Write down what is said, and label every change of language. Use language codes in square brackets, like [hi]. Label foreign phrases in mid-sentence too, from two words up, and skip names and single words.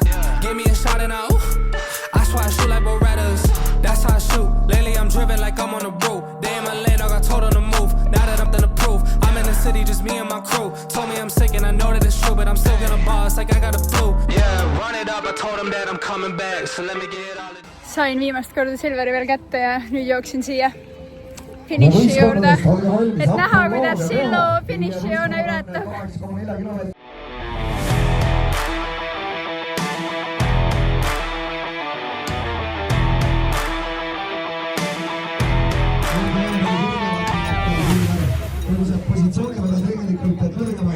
[en] Give me a shot and I swear I shoot like Berettas. That's how I shoot. Lately I'm driven like I'm on the road. They in my lane, I told them to move. Now that I'm done to prove, I'm in the city, just me and my crew. Told me I'm sick and I know that it's true, but I'm still gonna boss like I got a flu. Yeah, run it up, I told them that I'm coming back. So let me get all of this. [et] Sain viimast korda Silveri veel kätte ja nüüd jooksin siia finiši juurde, et näha, kuidas Sillu finišijoone ületab. Positsiooni võrra tegelikult kõrgemale.